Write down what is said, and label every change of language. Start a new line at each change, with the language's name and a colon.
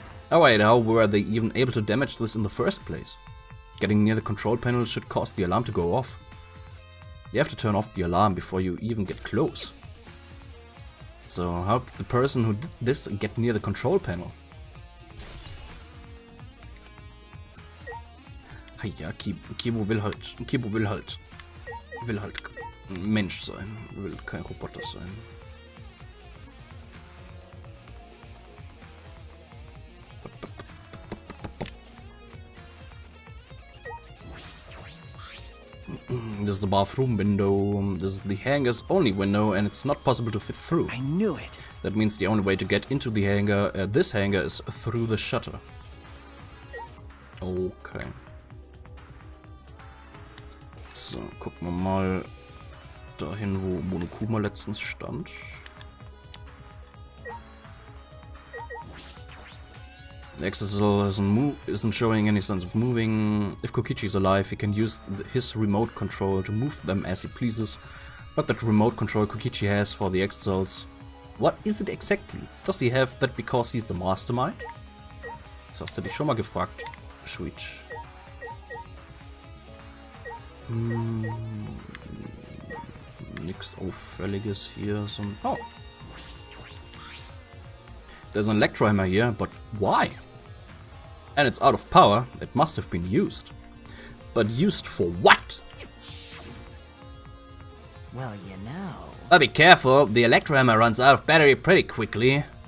English: Oh wait, how were they even able to damage this in the first place? Getting near the control panel should cause the alarm to go off. You have to turn off the alarm before you even get close. So how did the person who did this get near the control panel?
German: Ja, Kibo will halt ein Mensch sein, will kein Roboter sein.
English: This is the bathroom window. This is the hangar's only window, and it's not possible to fit through. I knew it. That means the only way to get into the hangar, this hangar, is through the shutter. Okay.
German: So, gucken wir mal dahin, wo Monokuma letztens stand.
English: The Exisal isn't showing any signs of moving. If Kokichi is alive, he can use his remote control to move them as he pleases. But that remote control Kokichi has for the Exisals, what is it exactly? Does he have that because he's the mastermind?
German: Das hast du dich schon mal gefragt, Shuichi. Nichts Auffälliges hier.
English: Oh. There's an electro hammer here, but why? And it's out of power. It must have been used. But used for what? Well, you know. But be careful, the electro hammer runs out of battery pretty quickly.